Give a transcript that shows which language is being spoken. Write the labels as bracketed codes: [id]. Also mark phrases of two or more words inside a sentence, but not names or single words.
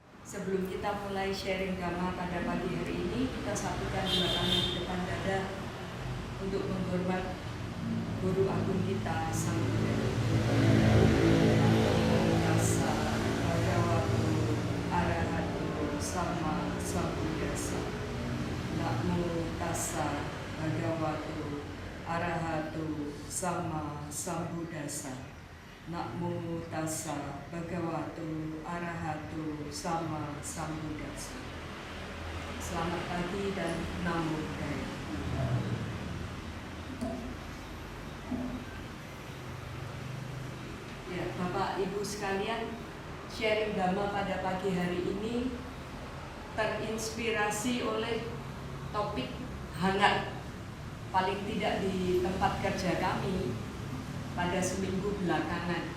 [id] Sebelum kita mulai sharing dhamma pada pagi hari ini, kita satukan dua tangan di depan dada untuk menghormat Guru Agung kita, Sang Buddha. [pi] Tassa bhagavato arahato sama sambuddhassa. Namo tassa bhagavato arahato sama sambuddhassa. Namo tassa bhagavato arahato sama sambuddhassa. [id] Selamat pagi dan [pi] namo buddhaya. [id] Ya, Bapak Ibu sekalian, sharing dhamma pada pagi hari ini terinspirasi oleh topik hangat paling tidak di tempat kerja kami pada seminggu belakangan.